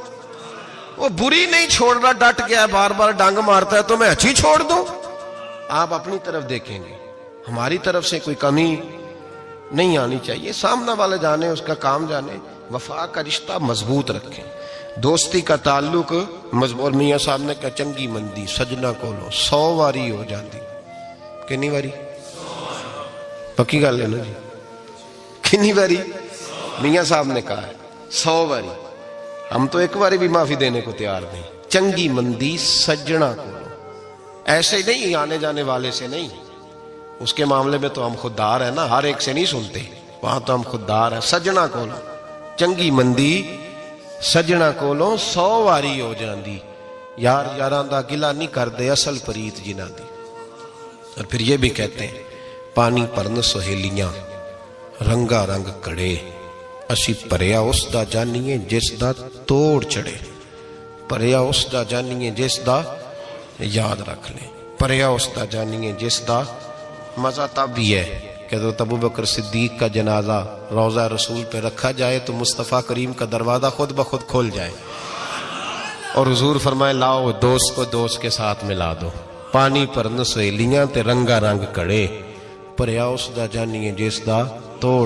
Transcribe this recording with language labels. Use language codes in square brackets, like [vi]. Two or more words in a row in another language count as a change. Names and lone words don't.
[ur] وہ بری نہیں چھوڑ رہا, ڈٹ گیا ہے, بار بار ڈانگ مارتا ہے تو میں اچھی چھوڑ دوں. آپ اپنی طرف دیکھیں گے, ہماری طرف سے کوئی کمی نہیں آنی چاہیے. سامنے والے جانے, اس کا کام جانے. وفا کا رشتہ مضبوط رکھیں, دوستی کا تعلق مضبوط. [pa] میاں صاحب نے کہا چنگی مندی سجنا کولو 100 واری ہو جاندی. کنی واری پکی گل ہے نا جی, کنی باری میاں صاحب نے کہا ہے 100 باری. [ur] ہم تو ایک باری بھی معافی دینے کو تیار نہیں. [pa] چنگی مندی سجنا کو, [ur] ایسے نہیں آنے جانے والے سے نہیں, اس کے معاملے میں تو ہم خوددار ہیں نا, ہر ایک سے نہیں سنتے, وہاں تو ہم خوددار ہیں. [pa] سجنا کولو چنگی مندی سجنا کولو 100 واری ہو جاندی. یار یاراں دا گلا نہیں کر دے اصل پریت جنہ دی. [ur] اور پھر یہ بھی کہتے ہیں [pa] ਪਾਣੀ ਭਰਨ ਸਹੇਲੀਆਂ ਰੰਗਾ ਰੰਗ ਕੜੇ, ਅਸੀਂ ਭਰਿਆ ਉਸ ਦਾ ਜਾਣੀਏ ਜਿਸ ਦਾ ਤੋੜ ਚੜੇ। ਭਰਿਆ ਉਸ ਦਾ ਜਾਣੀਏ ਜਿਸ ਦਾ, ਯਾਦ ਰੱਖ ਲੈ, ਭਰਿਆ ਉਸ ਦਾ ਜਾਣੀਏ ਜਿਸ ਦਾ। [ur] مزا تب بھی ہے کہ ابو بکر صدیق کا جنازہ روضہ رسول پے رکھا جائے تو مصطفیٰ کریم کا دروازہ خود بخود کھول جائے اور حضور فرمائے لاؤ دوست کو دوست کے ساتھ ملا دو. [pa] ਪਾਣੀ ਭਰਨ ਸਹੇਲੀਆਂ ਤੇ ਰੰਗਾ ਰੰਗ ਕੜੇ, ਭਰਿਆ ਉਸਦਾ ਜਾਣੀਏ ਜਿਸਦਾ ਤੋੜ।